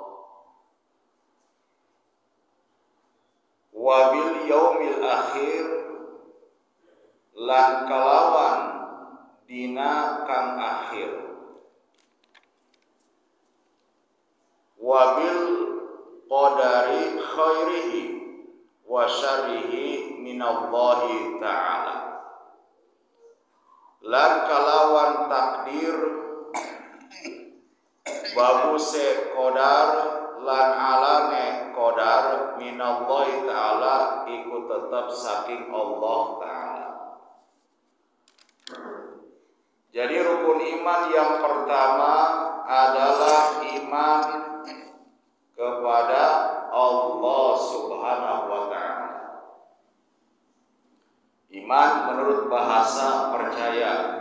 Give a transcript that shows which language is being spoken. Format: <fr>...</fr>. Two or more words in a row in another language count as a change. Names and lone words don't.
<ar>وباليوم الآخر</ar> <jv>lan kalawan dina kang akhir,</jv> <ar>وبالقدر خيره وشره من الله تعالى.</ar> <jv>Lan kalawan takdir babuse qadar lan alane qadar</jv> <ar>من الله تعالى</ar> <jv>iku tetap saking Allah ta'ala.</jv> <id>Jadi rukun iman yang pertama adalah iman kepada Allah</id> <ar>سبحانه وتعالى.</ar> <id>Iman menurut bahasa percaya.</id>